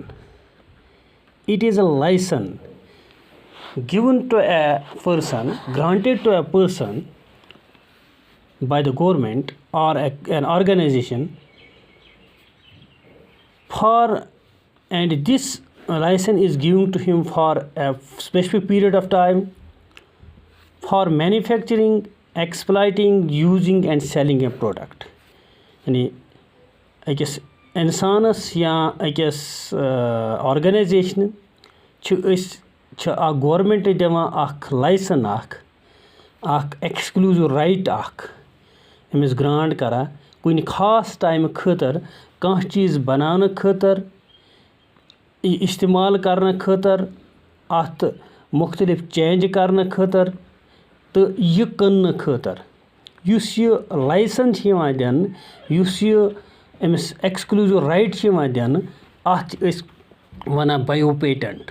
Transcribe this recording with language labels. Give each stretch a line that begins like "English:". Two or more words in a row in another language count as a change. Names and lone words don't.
English: It is a license given to a person, granted to a person by the government or an organization and this license is given to him for a specific period of time for manufacturing, exploiting, using and selling a product.
Kashmiri: Yani أکِس اِنسانَس یا أکِس آرگنایزیشنہِ چھِ اکھ گورمنٹ دِوان اکھ لایسن اکھ
English: exclusive right
Kashmiri: اکھ أمِس گرانٹ کران کُنہِ خاص ٹایمہٕ خٲطرٕ کانٛہہ چیٖز بناونہٕ خٲطرٕ یہِ استعمال کرنہٕ خٲطرٕ اَتھ مُختٔلِف چینج کرنہٕ خٲطرٕ تہٕ یہِ کٕننہٕ خٲطرٕ یُس یہِ لایسن چھِ یِوان دِنہٕ یُس یہِ أمِس
English: exclusive right
Kashmiri: چھِ یِوان دِنہٕ اَتھ چھِ أسۍ وَنان
English: bio patent.